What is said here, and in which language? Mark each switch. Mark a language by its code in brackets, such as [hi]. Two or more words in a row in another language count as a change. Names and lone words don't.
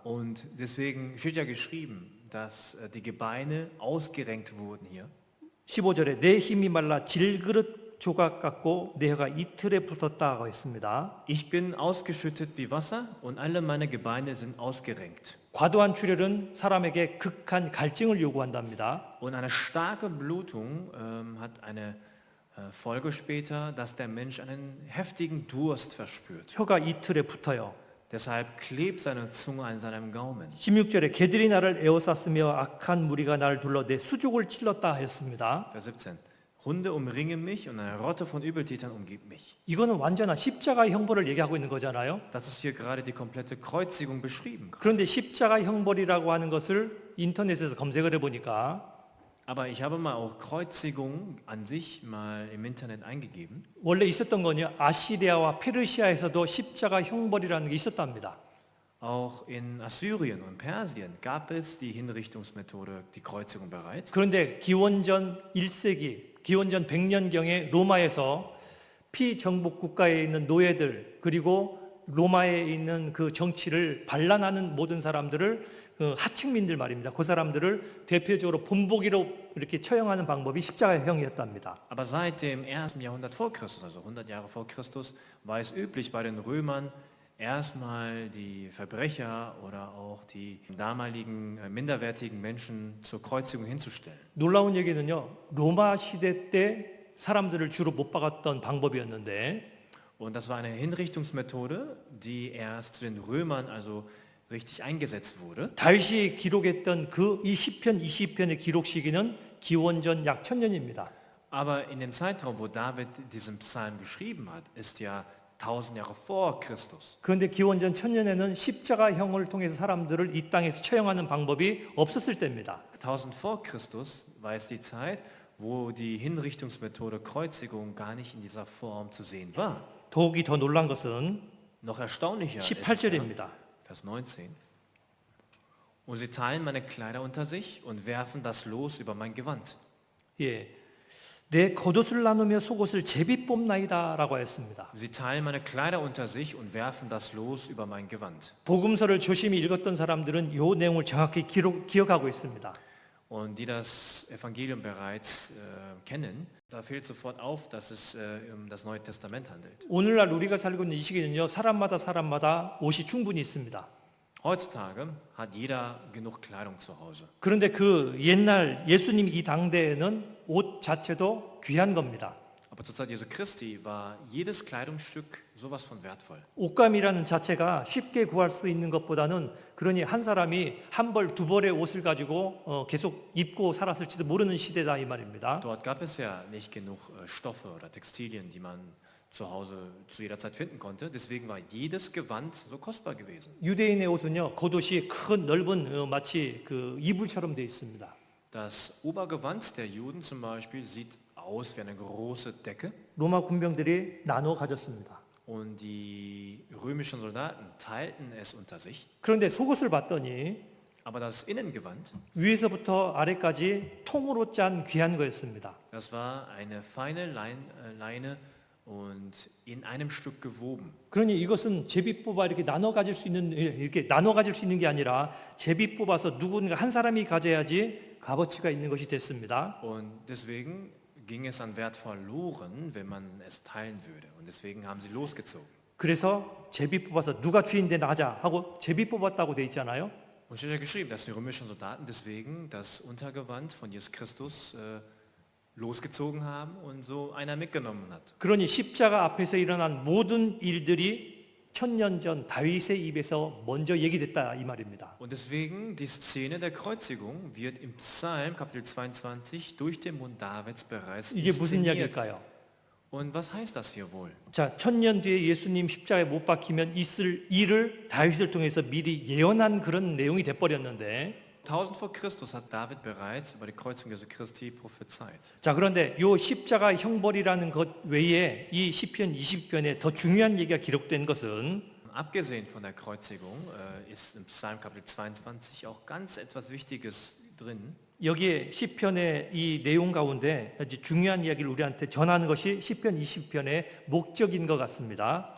[de] Und deswegen steht ja geschrieben, dass die Gebeine ausgerenkt wurden hier. [ko] 15절에 내 힘이 말라 질그릇 조각 같고 내 혀가 이틀에 붙었다고 했습니다. [de] Ich bin ausgeschüttet wie Wasser und alle meine Gebeine sind ausgerenkt. [ko] 과도한 출혈은 사람에게 극한 갈증을 요구한답니다. [de] Und eine starke Blutung hat eine Folge später, dass der Mensch einen heftigen Durst verspürt. [ko] 혀가 이틀에 붙어요. [de] Deshalb klebt seine Zunge an seinem Gaumen. [ko] 16절에 개들이 나를 에워쌌으며 악한 무리가 나를 둘러 내 수족을 찔렀다 하였습니다. [de] Vers 17. Hunde umringen mich und eine Rotte von Übeltätern umgibt mich. [ko] 이거는 완전한 십자가의 형벌을 얘기하고 있는 거잖아요. [de] Das ist hier gerade die komplette Kreuzigung beschrieben. [ko] 그런데 십자가 형벌이라고 하는 것을 인터넷에서 검색을 해보니까 [de] Aber ich habe mal auch Kreuzigung an sich mal im Internet eingegeben. [ko] 원래 있었던 거는요. 아시리아와 페르시아에서도 십자가 형벌이라는 게 있었답니다. [de] Auch in Assyrien und Persien gab es die Hinrichtungsmethode, die Kreuzigung bereits. [ko] 그런데 기원전 1세기, 기원전 100년경에 로마에서 피정복 국가에 있는 노예들 그리고 로마에 있는 그 정치를 반란하는 모든 사람들을 하층민들 말입니다. 그 사람들을 대표적으로 본보기로 이렇게 처형하는 방법이 십자가형이었답니다. [de] Aber seit dem 1. Jahrhundert vor Christus, also 100 Jahre vor Christus, war es üblich bei den Römern, erstmal die Verbrecher oder auch die damaligen minderwertigen Menschen zur Kreuzigung hinzustellen. [ko] 놀라운 얘기는요. 로마 시대 때 사람들을 주로 못 박았던 방법이었는데 [de] Und das war eine Hinrichtungsmethode, die erst zu den Römern also richtig eingesetzt wurde. [ko] 다윗이 기록했던 그 이 시편 20편의 기록 시기는 기원전 약 1000년입니다. [de] Aber in dem Zeitraum, wo David diesen Psalm geschrieben hat, ist ja 1000 Jahre vor Christus. [ko] 그런데 기원전 1000년에는 십자가형을 통해서 사람들을 이 땅에서 처형하는 방법이 없었을 때입니다. [de] 1000 vor Christus war es die Zeit, wo die Hinrichtungsmethode Kreuzigung gar nicht in dieser Form zu sehen war. [ko] 더욱이 더 놀란 것은 [de] Noch erstaunlicher ist es ja, [ko] 18절입니다. [de] Vers 19. Und sie teilen meine Kleider unter sich und werfen das Los über mein Gewand. [ko] 예, 내 겉옷을 나누며 속옷을 제비 뽑나이다라고 하였습니다. [de] Sie teilen meine Kleider unter sich und werfen das Los über mein Gewand. [ko] 복음서를 조심히 읽었던 사람들은 이 내용을 정확히 기억하고 있습니다. [de] Und die das Evangelium bereits kennen, da fällt sofort auf, dass es um das Neue Testament handelt. [ko] 오늘날 우리가 살고 있는 이 시기는요, 사람마다 옷이 충분히 있습니다. [de] Heutzutage hat jeder genug Kleidung zu Hause. [ko] 그런데 그 옛날 예수님 이 당대에는 옷 자체도 귀한 겁니다. [de] Aber zur Zeit Jesu Christi war jedes Kleidungsstück sowas von wertvoll. [ko] 옷감이라는 자체가 쉽게 구할 수 있는 것보다는 그러니 한 사람이 한 벌, 두 벌의 옷을 가지고 계속 입고 살았을지도 모르는 시대다 이 말입니다. [de] Dort gab es ja nicht genug Stoffe oder Textilien, die man zu Hause zu jeder Zeit finden konnte. Deswegen war jedes Gewand so kostbar gewesen. [ko] 유대인의 옷은요, 겉옷이 큰 넓은 마치 그 이불처럼 되어 있습니다. [de] Das Obergewand der Juden zum Beispiel sieht aus wie eine große Decke. [ko] 로마 군병들이 나눠 가졌습니다. [de] Und die römischen Soldaten teilten es unter sich. [ko] 그런데 속옷을 봤더니 [de] Aber das Innengewand, [ko] 위에서부터 아래까지 통으로 짠 귀한 거였습니다. [de] das war eine feine Leine und in einem Stück gewoben. [ko] 그러니 이것은 제비 뽑아 이렇게 나눠 가질 수 있는 게 아니라 제비 뽑아서 누군가 한 사람이 가져야지 값어치가 있는 것이 됐습니다. [de] Und deswegen ging es an Wert verloren, wenn man es teilen würde. Und deswegen haben sie losgezogen. [ko] 그래서 제비 뽑아서 누가 주인 되나 하자 하고 제비 뽑았다고 돼 있잖아요. [de] Und steht ja geschrieben, dass die römischen Soldaten deswegen das Untergewand von Jesus Christus losgezogen haben und so einer mitgenommen hat. [ko] 그러니 십자가 앞에서 일어난 모든 일들이 천년 전 다윗의 입에서 먼저 얘기됐다 이 말입니다. [de] Und deswegen die Szene der Kreuzigung wird im Psalm Kapitel 22 durch den Mund Davids bereits [ko] 이게 무슨 [de] inszeniert. [ko] 이야기일까요? [de] Und was heißt das hier wohl? [ko] 자, 천년 뒤에 예수님 십자가에 못 박히면 있을 일을 다윗을 통해서 미리 예언한 그런 내용이 돼 버렸는데 [de] 1000 vor Christus hat David bereits über die Kreuzigung Jesu Christi prophezeit. [ko] 자, 그런데 요 십자가 형벌이라는 것 외에 이 시편 20편에 더 중요한 얘기가 기록된 것은 [de] Abgesehen von der Kreuzigung ist im Psalm Kapitel 22 auch ganz etwas Wichtiges drin. [ko] 여기에 시편의 이 내용 가운데 아주 중요한 이야기를 우리한테 전하는 것이 시편 20편의 목적인 것 같습니다.